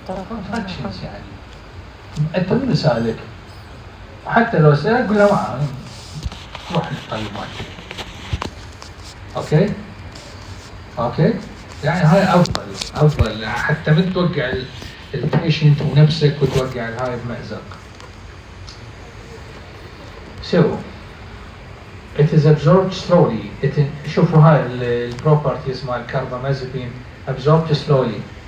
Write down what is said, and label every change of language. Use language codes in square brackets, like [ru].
[ar] contractions يعني انت من سالك حتى لو سالك قول له معه روح طيب ماشي. اوكي يعني هاي افضل حتى ما توقع البيشنت ونفسك وتوقع هاي بمأزق. [en] So it is absorbed slowly. [ar] شوفوا هاي البروبرتيز مال الكاربامازepine [en] absorbed slowly.